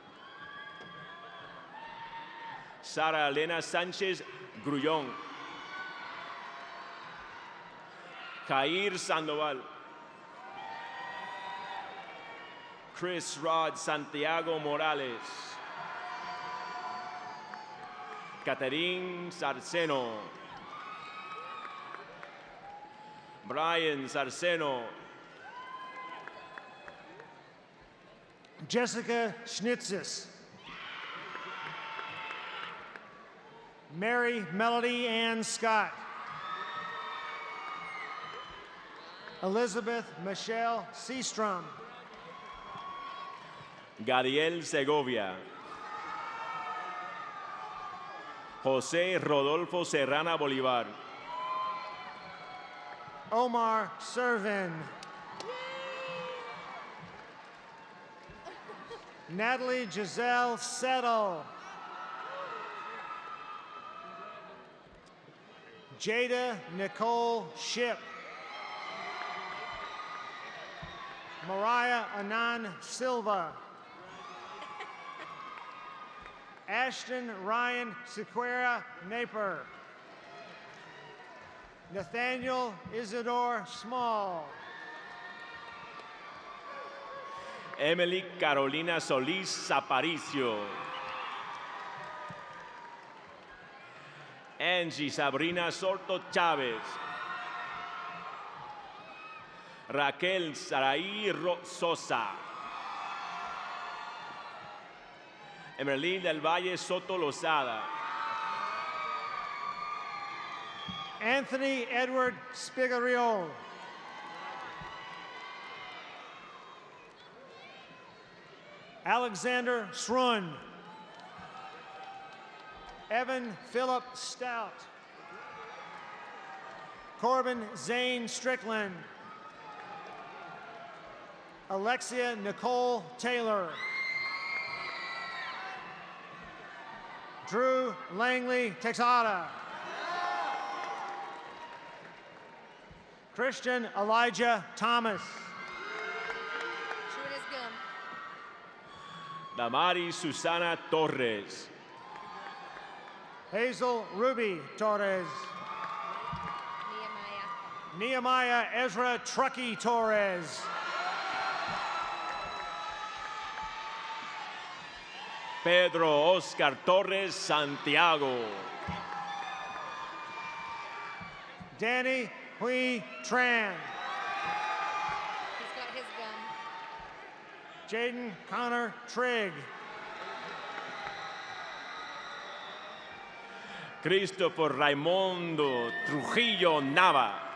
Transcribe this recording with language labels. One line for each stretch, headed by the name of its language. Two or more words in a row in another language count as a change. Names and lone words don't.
English: Sara Elena Sánchez Grullón. Jair Sandoval. Chris Rod Santiago Morales. Catherine Sarceno. Brian Sarceno. Jessica Schnitzis. Mary Melody Ann Scott. Elizabeth Michelle Seastrom. Gadiel Segovia. José Rodolfo Serrana Bolívar. Omar Servin. Natalie Giselle Settle. Jada Nicole Ship. Mariah Anan Silva. Ashton Ryan Sequeira Naper. Nathaniel Isidore Small. Emily Carolina Solís Aparicio. Angie Sabrina Sorto Chávez. Raquel Saraí Sosa. Emerlín del Valle Soto Lozada. Anthony Edward Spigario. Alexander Srun. Evan Philip Stout. Corbin Zane Strickland. Alexia Nicole Taylor. Drew Langley Texada. Christian Elijah Thomas. Chewing his gum. Damari Susana Torres. Hazel Ruby Torres. Nehemiah. Nehemiah Ezra Truckee Torres. Pedro Oscar Torres Santiago. Danny Hui Tran. He's got his gum. Jaden Connor Trigg. Christopher Raimundo Trujillo Nava.